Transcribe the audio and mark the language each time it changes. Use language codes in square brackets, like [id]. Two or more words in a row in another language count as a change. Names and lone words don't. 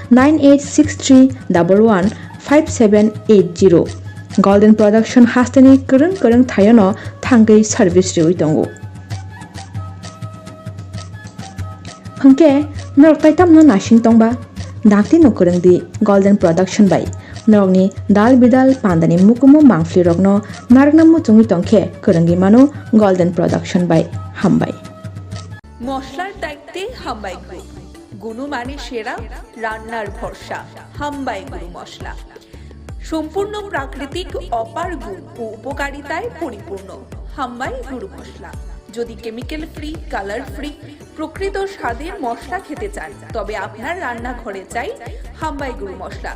[trp] 9863115780 गोल्डन प्रोडक्शन हास्तेनि करं थायनो थांगै सर्विस रिउइ दंगो हंके नरक ताइतामनो नासिं तंबा दाक्ति नो करंगदि गोल्डन प्रोडक्शन बाय नरकनि दाल बिदाल पान्दानि मुकुमु मांफ्लि रगनो नारगना मुचुंगि तंखे करंगि मानो गोल्डन प्रोडक्शन बाय हाम्बाई। [bn] মশলার দায়িত্বে হাম্বাই গ্রুপ, গুণমানে সেরা, রান্নার ভরসা। হাম্বাই গুরু মশলা সম্পূর্ণ প্রাকৃতিক, অপার গুণ ও উপকারিতায় পরিপূর্ণ। হাম্বাই গুরু মশলা। যদি [en] chemical free, colour free, [bn] প্রকৃত স্বাদের মশলা খেতে চান, তবে আপনার রান্নাঘরে চাই হাম্বাই গুরু মশলা।